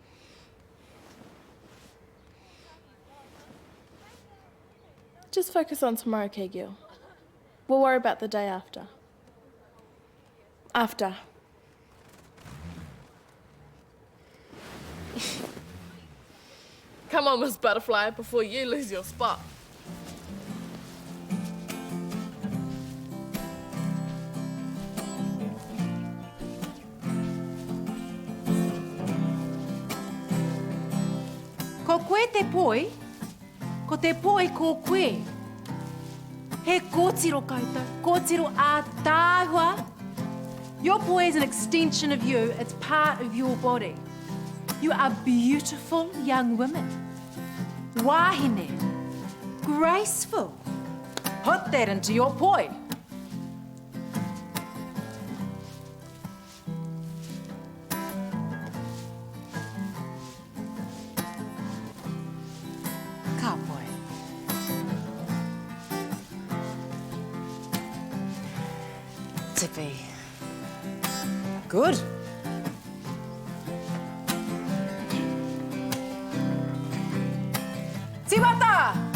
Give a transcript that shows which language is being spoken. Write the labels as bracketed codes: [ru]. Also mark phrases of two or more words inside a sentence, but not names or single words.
[en] Just focus on tomorrow, Kegil. We'll worry about the day after. After. Come on, Miss Butterfly, before you lose your spot. [mi] Ko koe te poi, ko te poi ko koe. He kōtiro koutou, kōtiro a tāua. [en] Your poi is an extension of you, it's part of your body. You are beautiful young women. Wahine, graceful. Put that into your poi. [mi] Ka poi. [en] Tippy. Good. Tibata!